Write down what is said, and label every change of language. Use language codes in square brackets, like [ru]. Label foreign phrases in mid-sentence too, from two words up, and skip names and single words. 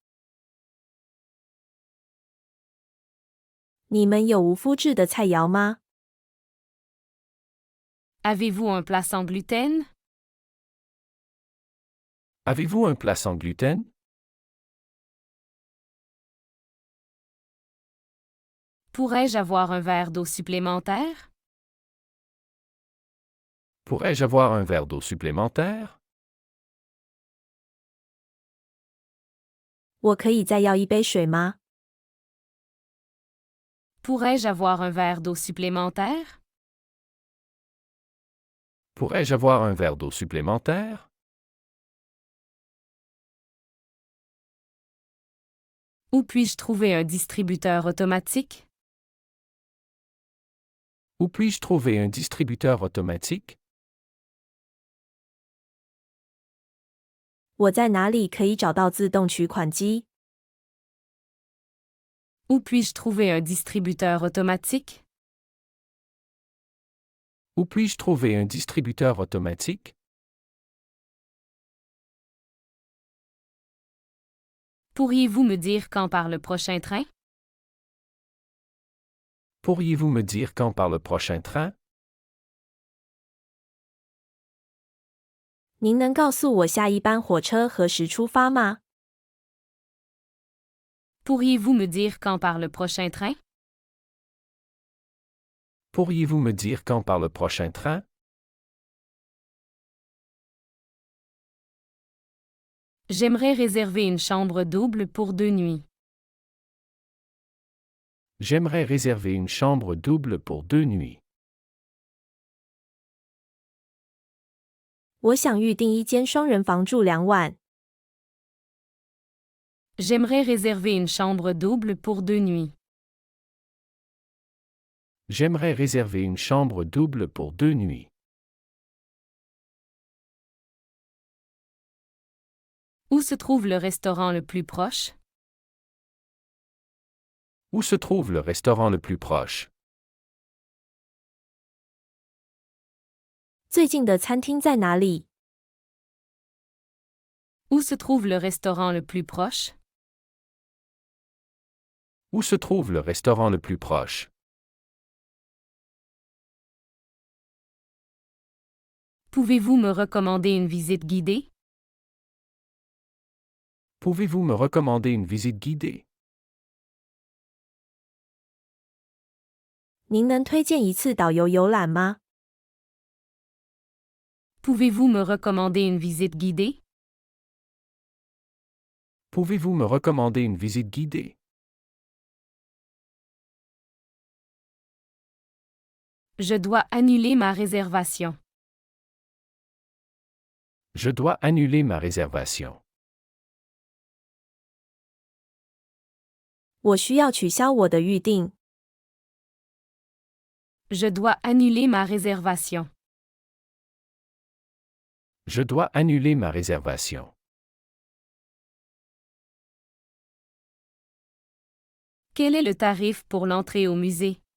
[zh] 你们有无麸质的菜肴吗？ [fr] Avez-vous un plat sans gluten? Avez-vous un plat sans gluten? Pourrais-je avoir un verre d'eau supplémentaire? Pourrais-je avoir un verre d'eau supplémentaire? [zh] 我可以再要一杯水吗？ [fr] Pourrais-je avoir un verre d'eau supplémentaire? Pourrais-je avoir un verre d'eau supplémentaire? Où puis-je trouver un distributeur automatique? Où puis-je trouver un distributeur automatique? [zh] 我在哪里可以找到自动取款机？ [fr] Où puis-je trouver un distributeur automatique? Où puis-je trouver un distributeur automatique? Pourriez-vous me dire quand part le prochain train? Pourriez-vous me dire quand part le prochain train? [zh] 您能告诉我下一班火车何时出发吗？ [fr] Pourriez-vous me dire quand part le prochain train? Pourriez-vous me dire quand part le prochain train? J'aimerais réserver une chambre double pour 2 nuits. J'aimerais réserver une chambre double pour 2 nuits. [zh] 我想预订一间双人房住2晚。 [fr] J'aimerais réserver une chambre double pour 2 nuits. J'aimerais réserver une chambre double pour 2 nuits. Où se trouve le restaurant le plus proche? Où se trouve le restaurant le plus proche? [zh] 最近的餐厅在哪里？ [fr] Où se trouve le restaurant le plus proche? Où se trouve le restaurant le plus proche? Pouvez-vous me recommander une visite guidée? Pouvez-vous me recommander une visite guidée? [zh] 您能推荐一次导游游览吗？ [fr] Pouvez-vous me recommander une visite guidée? Pouvez-vous me recommander une visite guidée? Je dois annuler ma réservation. Je dois annuler ma réservation. [zh] 我需要取消我的预订。 [fr] Je dois annuler ma réservation. Je dois annuler ma réservation. Quel est le tarif pour l'entrée au musée?